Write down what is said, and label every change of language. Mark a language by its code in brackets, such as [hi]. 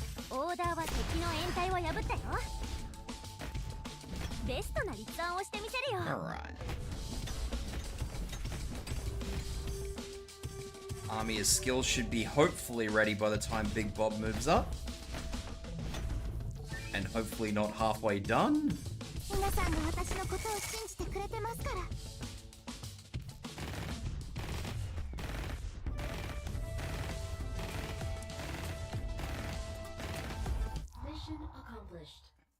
[ja] Order は敵の掩体を破ったよ。ベストな立案をしてみせるよ。 [en] Alright. Army's skills should be hopefully ready by the time Big Bob moves up. And hopefully not halfway done. [ja] 皆さんが私のことを信じてくれてますから。 [en] Mission accomplished.